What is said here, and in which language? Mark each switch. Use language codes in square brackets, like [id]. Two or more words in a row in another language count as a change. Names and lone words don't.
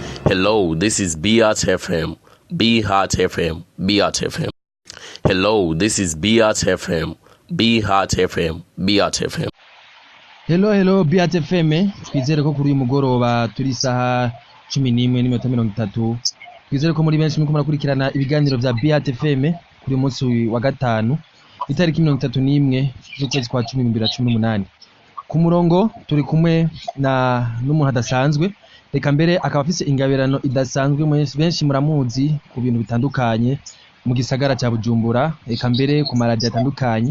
[en] Hello, this is Beat FM. Be Hot FM. Beat FM. Hello, this is Beat FM. Be Hot FM. Beat FM. Hello Beat FM. [rn] Twizere ko kuri uyu mugoroba turi saha 11:30. Twizere ko muri benshi muko murakurikirana ibiganiro vya Beat FM kuri munsi wa gatanu itariki 31 z'ukwezi kwa 10 2018. Ku murongo turi kumwe n'umuntu adasanzwe, reka mbere akaba afise ingabirano idasanzwe, benshi muramuzi ku bintu bitandukanye mu gisagara cya Bujumbura, reka mbere ku maradiyo atandukanye.